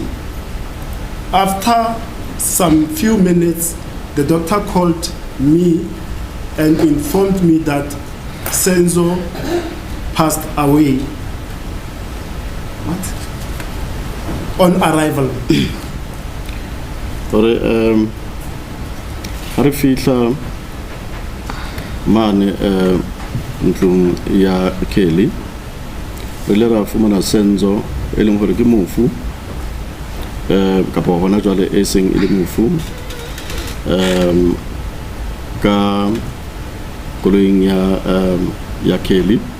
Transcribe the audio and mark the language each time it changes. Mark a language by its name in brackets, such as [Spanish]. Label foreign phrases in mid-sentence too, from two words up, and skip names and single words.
[English] After some few minutes, the doctor called me and informed me that Senzo passed away. What? On arrival. [Southern Sotho] Hari fihla mane ntlong ya Kelly ile ra fumana Senzo e leng hore ke mofu kapa hona jwale e seng ile mofu ka koloing ya Kelly